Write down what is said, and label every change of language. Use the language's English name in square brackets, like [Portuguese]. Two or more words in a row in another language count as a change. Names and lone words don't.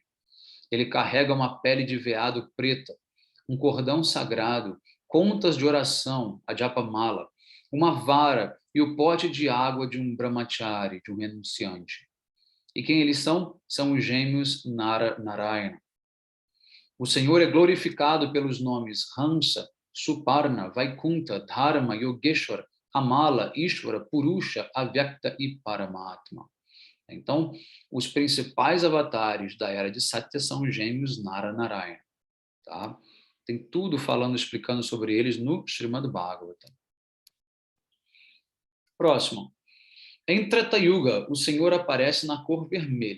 [Portuguese] Ele carrega uma pele de veado preta, um cordão sagrado, contas de oração, a japamala, uma vara e o pote de água de um brahmachari, de um renunciante. E quem eles são? São os gêmeos Narayana. O Senhor é glorificado pelos nomes Hamsa, Suparna, Vaikunta, Dharma, Yogeshwara, Amala, Ishvara, Purusha, Avyakta e Paramatma. Então, os principais avatares da era de Satya são os gêmeos Narayana. Tá? Tem tudo falando, explicando sobre eles no Srimad Bhagavatam. Próximo. Em Treta Yuga, o Senhor aparece na cor vermelha.